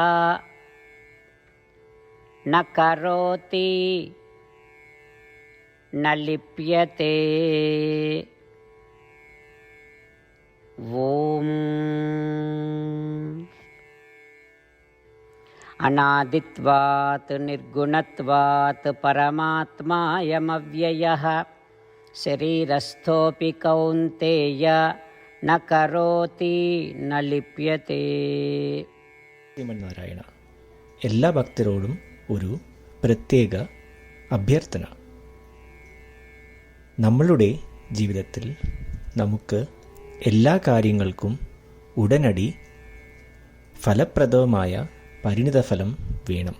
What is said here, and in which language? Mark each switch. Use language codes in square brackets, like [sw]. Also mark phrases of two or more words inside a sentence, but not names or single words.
[sa] ന കരോതി ന ലിപ്യത്തെ. ഓം अनादित्वात् निर्गुणत्वात् परमात्मायमव्ययः शरीरस्थोऽपि कौन्तेय न करोति न लिप्यते. [ml] ശ്രീമന്നാരായണ, എല്ലാ ഭക്തരോടും ഒരു പ്രത്യേക അഭ്യർത്ഥന. നമ്മളുടെ ജീവിതത്തിൽ നമുക്ക് എല്ലാ കാര്യങ്ങൾക്കും ഉടനടി ഫലപ്രദമായ പരിണിതഫലം വേണം.